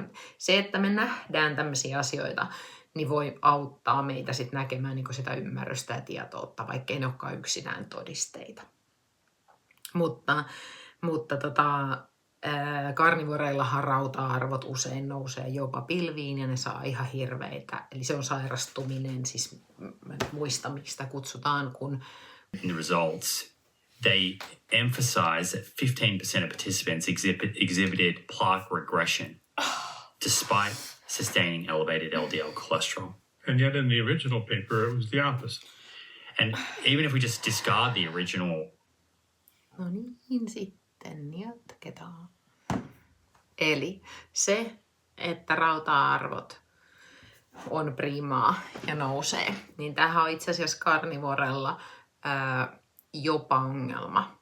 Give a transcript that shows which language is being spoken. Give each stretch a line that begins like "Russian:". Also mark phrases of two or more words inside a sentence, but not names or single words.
Finnish: Se, että me nähdään tämmöisiä asioita, niin voi auttaa meitä sitten näkemään niin sitä ymmärrystä ja tietoutta, vaikkei ne olekaan yksinään todisteita. Mutta karnivoreillahan rauta-arvot usein nousee jopa pilviin ja ne saa ihan hirveitä. Eli se on sairastuminen, siis mä en muista miksi sitä kutsutaan, kun
English: In the results, they emphasize that 15% of participants exhibited plaque regression despite sustaining elevated LDL cholesterol. And yet in the original paper, it was the opposite. And even if we just discard the original,
Finnish: no niin, sitten jatketaan. Eli se, että rauta-arvot on primaa ja nousee, niin tämähän on itse asiassa karnivorella jopa ongelma.